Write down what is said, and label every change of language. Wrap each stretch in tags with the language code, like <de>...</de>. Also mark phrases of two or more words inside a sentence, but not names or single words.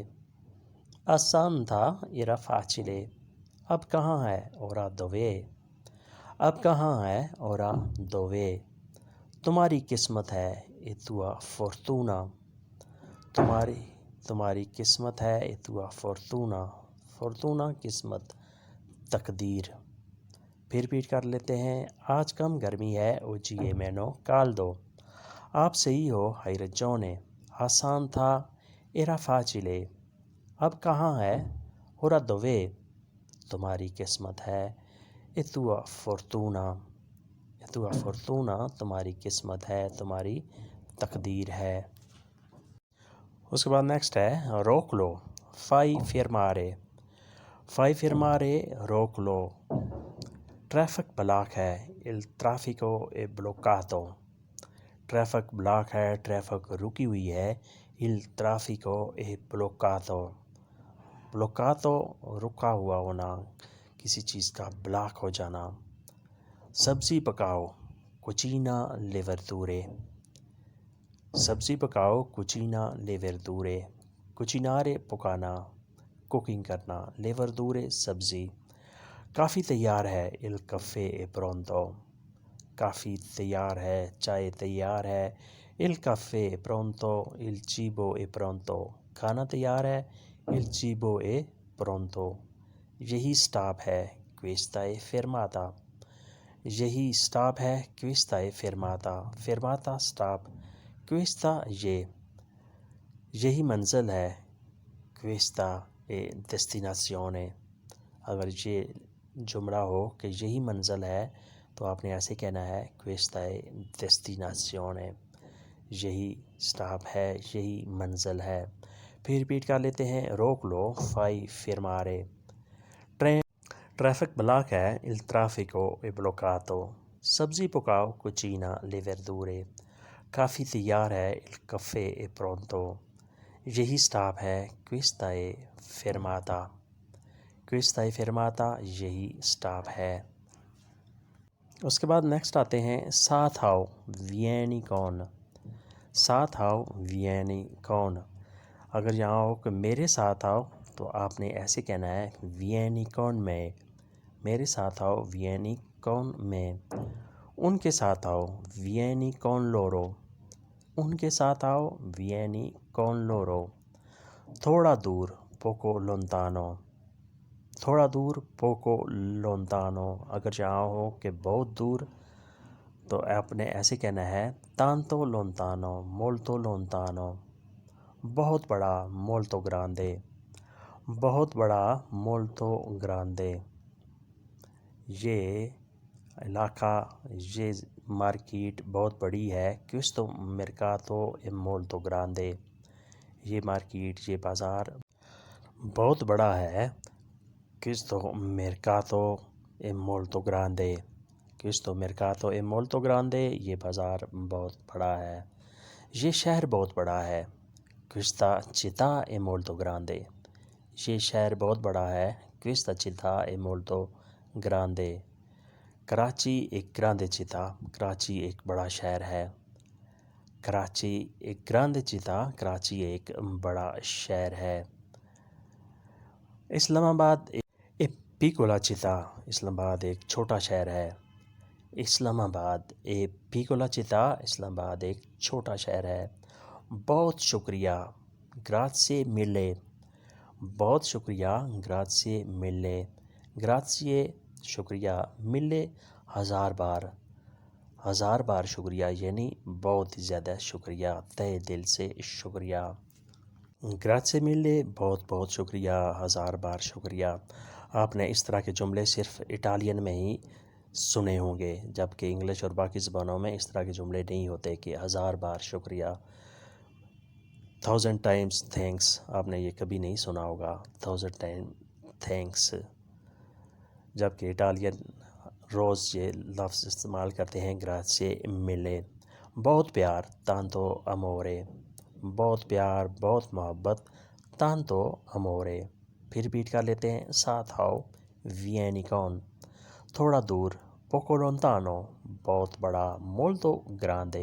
<ur>آسان تھا</ur> <it>era facile۔</it> <ur>اب کہاں ہے</ur> <it>ora dov'è۔</it> <ur>اب کہاں ہے</ur> <it>ora dov'è۔</it> <ur>تمہاری قسمت ہے</ur> <it>è tua fortuna۔</it> <ur>تمہاری قسمت ہے</ur> <it>è tua fortuna۔</it> <ur>fortuna قسمت، تقدیر۔ پھر ریپیٹ کر لیتے ہیں۔ آج کم گرمی ہے</ur> <it>oggi è meno caldo۔</it> <ur>آپ صحیح ہو</ur> <it>hai ragione۔</it> <ur>آسان تھا</ur> <it>era facile۔</it> <ur>اب کہاں ہے</ur> <it>ora dov'è۔</it> <ur>تمہاری قسمت ہے</ur> <it>è tua fortuna۔ è tua fortuna</it> <ur>تمہاری قسمت ہے، تمہاری تقدیر ہے۔ اس کے بعد نیکسٹ ہے روک لو،</ur> <it>fai fermare, fai fermare</it> <ur>روک لو، ٹریفک بلاک ہے،</ur> <it>il traffico è bloccato،</it> <ur>ٹریفک بلاک ہے، ٹریفک رکی ہوئی ہے،</ur> <it>il traffico è bloccato، bloccato</it> <ur>رکا ہوا ہونا، کسی چیز کا بلاک ہو جانا۔ سبزی پکاؤ،</ur> <it>cucina le verdure،</it> <ur>سبزی پکاؤ،</ur> <it>cucina le verdure، cucinare</it> <ur>پکانا، کوکنگ کرنا،</ur> <it>le verdure سبزی۔</it> <ur>کافی تیار ہے،</ur> <it>il caffè è pronto،</it> <ur>کافی تیار ہے، چائے تیار ہے،</ur> <it>il caffè è pronto، il cibo è pronto،</it> <ur>کھانا تیار ہے،</ur> <it>il cibo è pronto۔</it> <ur>یہی سٹاپ ہے،</ur> <it>questa è fermata،</it> <ur>یہی سٹاپ ہے،</ur> <it>questa è fermata، fermata سٹاپ، questa</it> <ur>یہی منزل ہے،</ur> <it>questa è destinazione۔</it> <ur>اگر یہ جملہ ہو کہ یہی منزل ہے تو آپ نے ایسے کہنا ہے</ur> <it>questa è destinazione،</it> <ur>یہی سٹاپ ہے، یہی منزل ہے۔ پھر ریپیٹ کر لیتے ہیں، روک لو،</ur> <it>fai fermare،</it> <ur>ٹریفک بلاک ہے،</ur> <it>il traffico è bloccato،</it> <ur>سبزی پکاؤ،</ur> <it>cucina le verdure،</it> <ur>کافی تیار ہے،</ur> <it>il caffè è pronto،</it> <ur>یہی سٹاپ ہے،</ur> <it>questa è fermata، questa è fermata</it> <ur>یہی سٹاپ ہے۔ اس کے بعد نیکسٹ آتے ہیں، ساتھ آؤ،</ur> <it>vieni con،</it> <ur>ساتھ آؤ،</ur> <it>vieni con،</it> <ur>اگر یہاں ہو کہ میرے ساتھ آؤ تو آپ نے ایسے کہنا ہے</ur> <it>vieni con me،</it> <ur>میرے ساتھ آؤ،</ur> <it>vieni con me۔</it> <ur>ان کے ساتھ آؤ،</ur> <it>vieni con loro،</it> <ur>ان کے ساتھ آؤ،</ur> <it>vieni con loro۔</it> <ur>تھوڑا دور،</ur> <it>poco lontano،</it> <ur>تھوڑا دور،</ur> <it>poco lontano،</it> <ur>اگر یہاں ہو کہ بہت دور تو آپ نے ایسے کہنا ہے</ur> <it>tanto lontano، molto lontano۔</it> <ur>بہت بڑا،</ur> <it>molto grande،</it> <ur>بہت بڑا،</ur> <it>molto grande۔</it> <ur>یہ علاقہ، یہ مارکیٹ بہت بڑی ہے،</ur> <it>questo mercato è molto grande،</it> <ur>یہ مارکیٹ، یہ بازار بہت بڑا ہے،</ur> <it>questo mercato è molto grande، questo mercato è molto grande،</it> <ur>یہ بازار بہت بڑا ہے۔ یہ شہر بہت بڑا ہے،</ur> <it>questa città è molto grande،</it> <ur>یہ شہر بہت بڑا ہے،</ur> <it>questa città è molto grande۔</it> <ur>کراچی ایک</ur> <it>grande città,</it> <ur>کراچی ایک بڑا شہر ہے، کراچی ایک</ur> <it>grande città,</it> <ur>کراچی ایک بڑا شہر ہے۔ اسلام آباد ایک</ur> <it>piccola città،</it> <ur>اسلام آباد ایک چھوٹا شہر ہے، اسلام آباد ایک</ur> <it>piccola città،</it> <ur>اسلام آباد ایک چھوٹا شہر ہے۔ بہت شکریہ،</ur> <it>grazie mille،</it> <ur>بہت شکریہ،</ur> <it>grazie mille، grazie</it> <ur>شکریہ، mille ہزار بار، ہزار بار شکریہ یعنی بہت ہی زیادہ شکریہ، تہہ دل سے شکریہ۔</ur> <it>grazie mille</it> <ur>بہت بہت شکریہ، ہزار بار شکریہ۔ آپ نے اس طرح کے جملے صرف اٹالین میں ہی سنے ہوں گے، جبکہ انگلش اور باقی زبانوں میں اس طرح کے جملے نہیں ہوتے کہ ہزار بار شکریہ،</ur> <en>1000 times thanks،</en> <ur>آپ نے یہ کبھی نہیں سنا ہوگا</ur> <en>1000 times thanks،</en> <ur>جبکہ اٹالین روز یہ لفظ استعمال کرتے ہیں</ur> <it>grazie mille۔</it> <ur>بہت پیار،</ur> <it>tanto amore،</it> <ur>بہت پیار، بہت محبت،</ur> <it>tanto amore۔</it> <ur>پھر ریپیٹ کر لیتے ہیں، ساتھ آؤ،</ur> <it>vieni con،</it> <ur>تھوڑا دور،</ur> <it>poco lontano،</it> <ur>بہت بڑا،</ur> <it>molto grande۔</it>